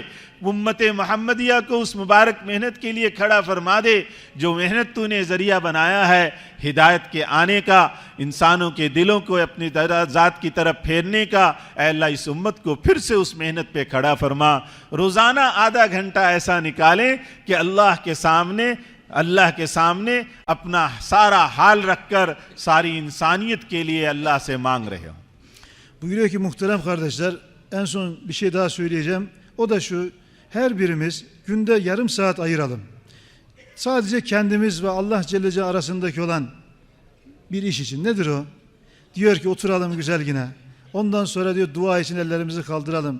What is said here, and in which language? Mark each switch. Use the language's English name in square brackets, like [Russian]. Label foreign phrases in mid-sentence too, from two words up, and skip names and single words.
[Urdu] امت محمدیہ کو اس مبارک محنت کے لیے کھڑا فرما دے جو محنت تو نے ذریعہ بنایا ہے ہدایت کے آنے کا، انسانوں کے دلوں کو اپنی ذات کی طرف پھیرنے کا. اے اللہ اس امت کو پھر سے اس محنت پہ کھڑا فرما. روزانہ آدھا گھنٹہ ایسا نکالیں کہ اللہ کے سامنے اپنا سارا حال رکھ کر ساری انسانیت کے لیے اللہ سے مانگ رہے ہو. [Turkish] Buyuruyor ki muhterem kardeşler, en son bir şey daha söyleyeceğim. O da şu: her birimiz günde yarım saat ayıralım. Sadece kendimiz ve Allah Celle Celaluhu arasındaki olan bir iş için. Nedir o? Diyor ki oturalım güzel yine. Ondan sonra diyor dua için ellerimizi kaldıralım.